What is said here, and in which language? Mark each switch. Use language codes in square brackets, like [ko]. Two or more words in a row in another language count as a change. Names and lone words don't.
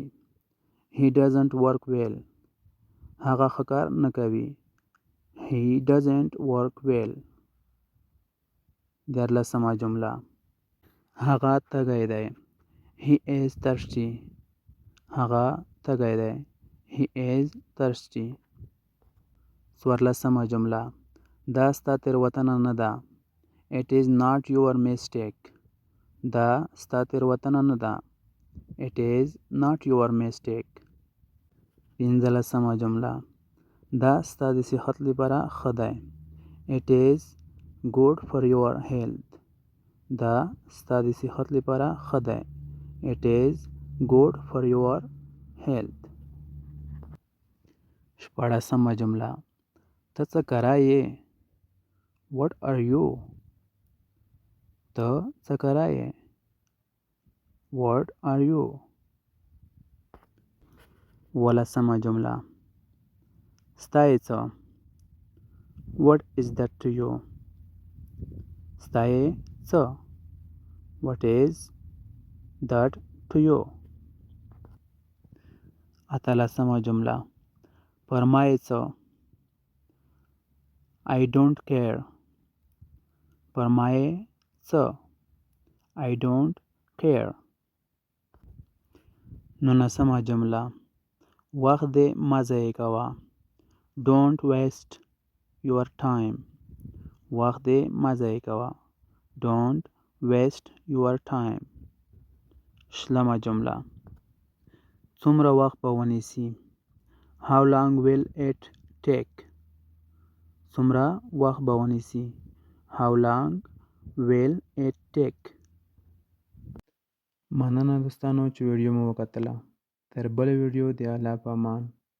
[en] He doesn't work well. [ps] هغه ښه کار نه کوي. [en] He doesn't work well. [ps] دیارلسمه جمله: هغه تږی دی. [en] He is thirsty. [ps] هغه تږی دی. [en] He is thirsty. [ps] څوارلسمه جمله: دا ستا تېروتنه نه ده. [en] It is not your mistake. [ps] دا ستا تېروتنه نه ده. [en] It is not your mistake. [ps] پنځلسمه جمله: دا ستا د صحت لپاره ښه دی. [en] It is good for your health. [ps] دا ستا د صحت لپاره ښه دی. [en] It is good for your health. [ps] شپاړسمه جمله: ته څه کرای یې. [en] What are you? [ps] ته څه کرای یې. [en] What are you? [ps] ولسمه جمله: ستا یې څه. [en] What is that to you? [ps] ستا یې څه. [en] What is that to you? [ps] اتلسمه جمله: پر ما یې څه. [en] I don't care. [ps] پر ما یې څه. [en] I don't care. [ps] نولسمه جمله: وخت دې مه ضایع کوه. [en] Don't waste your time. [ps] وخت دې مه ضایع کوه. [en] Don't waste your time. [ps] شلمه جمله: څومره وخت به ونیسي. [en] How long will it take? [ps] څومره وخت به ونیسي. [en] How long will it take? [ps] مننه دوستانو چې ویډیو مو وکتله. تر بل ویډیو د الله په امان.